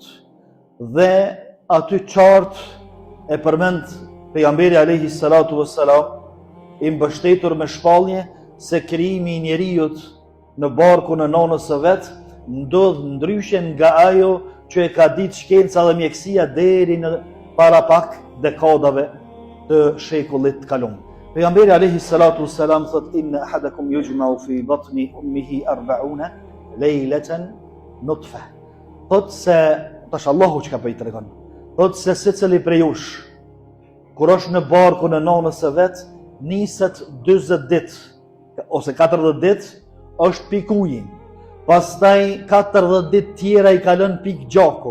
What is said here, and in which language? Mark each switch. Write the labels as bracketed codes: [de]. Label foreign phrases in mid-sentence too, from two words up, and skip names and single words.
[sq] Dhe aty qartë e përmend pejgamberi [ar] عليه الصلاة والسلام [sq] i mbështetur me shpallje se krijimi i njerëzit në barkun e nanës së vet ndodh ndryshe nga ajo që e ka ditë shkenca dhe mjekësia deri në para pak dekadave të shekullit kalum. [ar] Pejgamberi عليه الصلاة والسلام thot إن أحدكم يجمع في بطن أمه 40 ليلة نطفة. [sq] Thot se tash Allahu çka po i tregon. Thot se secili prej jush kur është në barkun e nanës së vet niset 40 ditë ose 40 ditë është pik uji. Pastaj 40 ditë tjera i kalon pik gjaku.